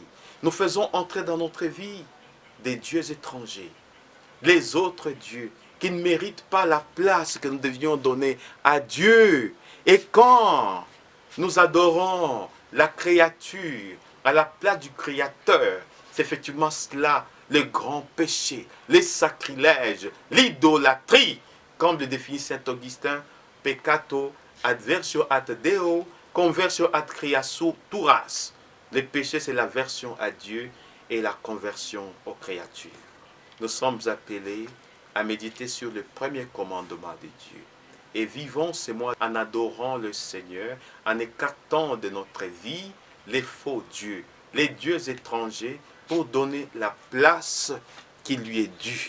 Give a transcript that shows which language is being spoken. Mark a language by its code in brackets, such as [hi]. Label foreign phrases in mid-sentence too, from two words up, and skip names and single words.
[fr] Nous faisons entrer dans notre vie des dieux étrangers, les autres dieux qui ne méritent pas la place que nous devions donner à Dieu. Et quand nous adorons la créature à la place du Créateur, c'est effectivement cela le grand péché, les sacrilèges, l'idolâtrie, comme le définit saint Augustin, [la] peccato adversio ad Deo, conversio ad creaturas. [fr] Le péché, c'est l'aversion à Dieu et la conversion aux créatures. Nous sommes appelés à méditer sur le premier commandement de Dieu. Et vivons ces mois en adorant le Seigneur, en écartant de notre vie les faux dieux, les dieux étrangers, pour donner la place qui lui est due.